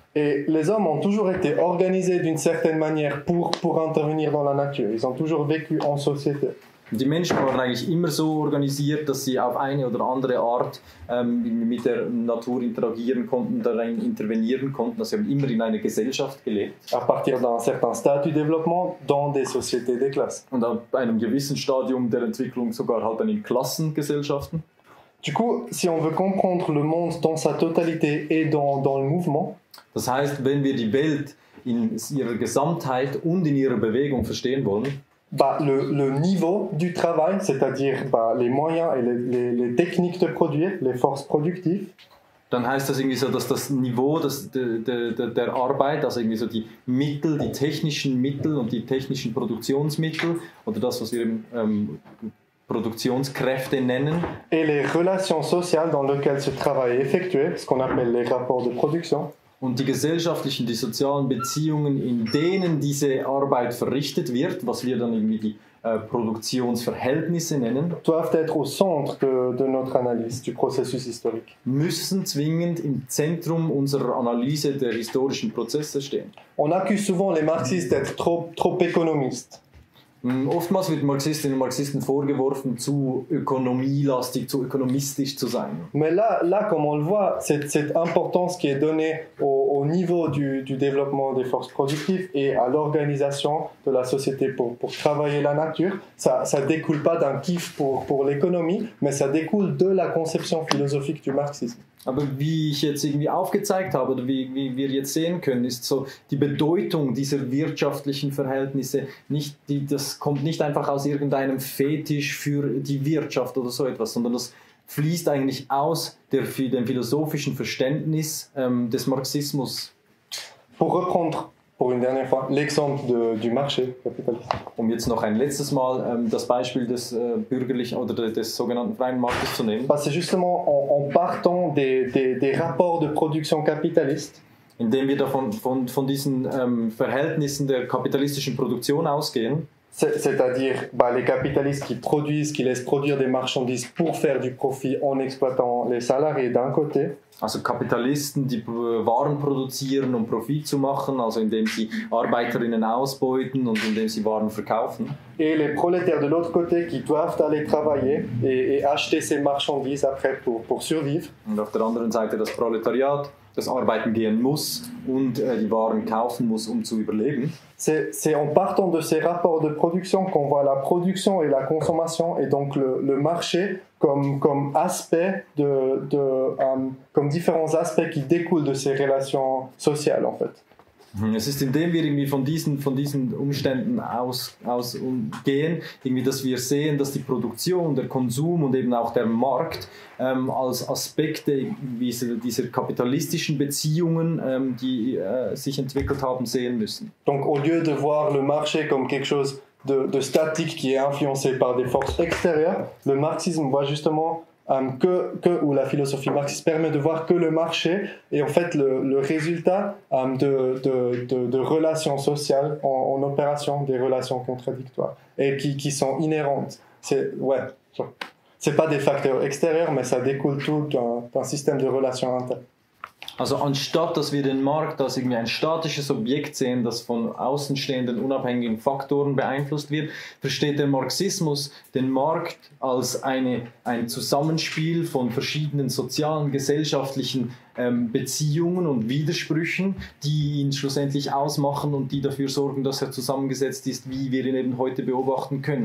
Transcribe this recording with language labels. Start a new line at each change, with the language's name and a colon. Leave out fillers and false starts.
French: Et les hommes ont toujours été organisés d'une certaine manière pour intervenir dans la nature. Ils ont toujours vécu en société.
German: Die Menschen waren eigentlich immer so organisiert, dass sie auf eine oder andere Art mit der Natur interagieren konnten, darin intervenieren konnten. Also sie haben immer in einer Gesellschaft gelebt.
French: À partir d'un certain statut de développement dans des sociétés des classes.
German: Und ab einem gewissen Stadium der Entwicklung sogar halt dann in Klassengesellschaften.
French: Du coup, si on veut comprendre le monde dans sa totalité et dans le mouvement,
German: das heißt, wenn wir die Welt in ihrer Gesamtheit und in ihrer Bewegung verstehen wollen,
French: le niveau du travail, c'est-à-dire les moyens et les techniques de produire, les forces productives.
German: Dann heißt das irgendwie so, dass das Niveau der Arbeit, also irgendwie so die Mittel, die technischen Mittel und die technischen Produktionsmittel oder das, was wir Produktionskräfte nennen.
French: Et les relations sociales dans lesquelles ce travail est effectué, ce qu'on appelle les rapports de production.
German: Und die gesellschaftlichen, die sozialen Beziehungen, in denen diese Arbeit verrichtet wird, was wir dann irgendwie die Produktionsverhältnisse nennen,
French: doivent être au centre de notre analyse du processus historique.
German: müssen zwingend im Zentrum unserer Analyse der historischen Prozesse stehen.
French: On accuse souvent les marxistes d'être trop économistes.
German: Oftmals wird Marxistinnen und Marxisten vorgeworfen, zu ökonomielastig, zu ökonomistisch zu sein.
French: Mais là, comme on le voit, cette importance qui est donnée au niveau du développement des forces productives et à l'organisation de la société pour travailler la nature, ça découle pas d'un kiff pour l'économie, mais ça découle de la conception philosophique du marxisme.
German: Aber wie ich jetzt irgendwie aufgezeigt habe, oder wie wir jetzt sehen können, ist so die Bedeutung dieser wirtschaftlichen Verhältnisse, das kommt nicht einfach aus irgendeinem Fetisch für die Wirtschaft oder so etwas, sondern das fließt eigentlich aus dem philosophischen Verständnis des Marxismus.
French: Pour reprendre pour une dernière fois l'exemple du marché capitaliste.
German: Um jetzt noch ein letztes Mal das Beispiel des bürgerlichen oder des sogenannten freien Marktes zu nehmen.
French: C'est justement en partant des rapports de production capitalistes,
German: Indem wir von diesen Verhältnissen der kapitalistischen Produktion ausgehen,
French: c'est-à-dire les capitalistes qui laissent produire des marchandises pour faire du profit en exploitant les salariés d'un côté.
German: Also Kapitalisten, die Waren produzieren, um Profit zu machen, also indem sie Arbeiterinnen ausbeuten und indem sie Waren verkaufen.
French: Et les prolétaires de l'autre côté qui doivent aller travailler et acheter ces marchandises après pour survivre.
German: Und auf der anderen Seite das Proletariat, das arbeiten gehen muss und die Waren kaufen muss, um zu überleben.
French: C'est en partant de ces rapports de production qu'on voit la production et la consommation et donc le marché comme aspect comme différents aspects qui découlent de ces relations sociales en fait.
German: Es ist, indem wir irgendwie von diesen Umständen ausgehen, irgendwie, dass wir sehen, dass die Produktion, der Konsum und eben auch der Markt als Aspekte dieser kapitalistischen Beziehungen, die sich entwickelt haben, sehen müssen.
French: Donc au lieu de voir le marché comme quelque chose de statique qui est influencé par des forces extérieures, le marxisme voit justement ou la philosophie marxiste permet de voir que le marché est en fait le résultat de relations sociales en opération, des relations contradictoires et qui sont inhérentes. C'est pas des facteurs extérieurs, mais ça découle tout d'un système de relations internes.
German: Also anstatt, dass wir den Markt als irgendwie ein statisches Objekt sehen, das von außenstehenden unabhängigen Faktoren beeinflusst wird, versteht der Marxismus den Markt als ein Zusammenspiel von verschiedenen sozialen, gesellschaftlichen Beziehungen und Widersprüchen, die ihn schlussendlich ausmachen und die dafür sorgen, dass er zusammengesetzt ist, wie wir ihn eben heute beobachten können.